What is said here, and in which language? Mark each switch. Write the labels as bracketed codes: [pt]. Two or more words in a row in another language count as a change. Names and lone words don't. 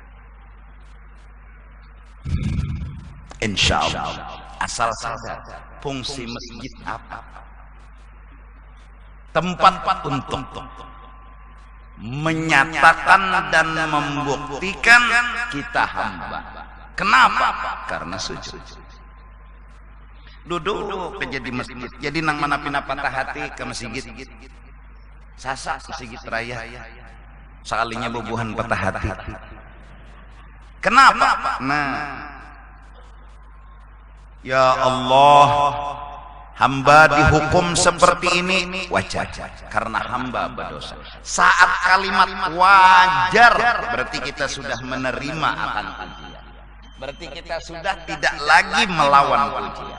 [id] Insya Allah, asal sadar fungsi masjid apa? Tempat untuk menyatakan dan membuktikan kita hamba. Kenapa? Karena sujud. [bjn] Duduk aja di masjid, jadi nang mana pina patah hati ke masjid, sasak ke masjid raya, sekalinya bubuhan patah hati. [id] Kenapa? Nah, ya Allah, hamba dihukum seperti ini wajar, karena hamba berdosa. Saat kalimat wajar, berarti kita sudah menerima akan ujian. Berarti kita sudah tidak lagi melawan ujian.